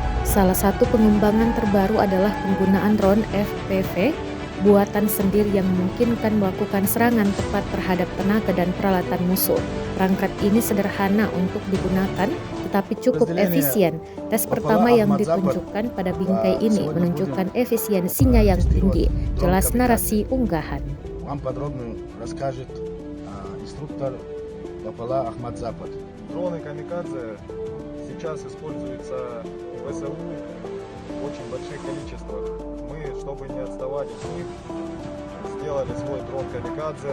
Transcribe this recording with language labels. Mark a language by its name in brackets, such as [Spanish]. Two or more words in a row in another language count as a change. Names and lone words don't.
[Indonesian] Salah satu pengembangan terbaru adalah penggunaan drone FPV buatan sendiri yang memungkinkan melakukan serangan tepat terhadap tenaga dan peralatan musuh. Perangkat ini sederhana untuk digunakan, tetapi cukup efisien. Tes pertama yang ditunjukkan pada bingkai ini menunjukkan efisiensinya yang tinggi. Jelas narasi unggahan. [Russian] Дроны камикадзе сейчас используются ВСУ в очень больших количествах. Мы, чтобы не отставать от них, сделали свой дрон камикадзе.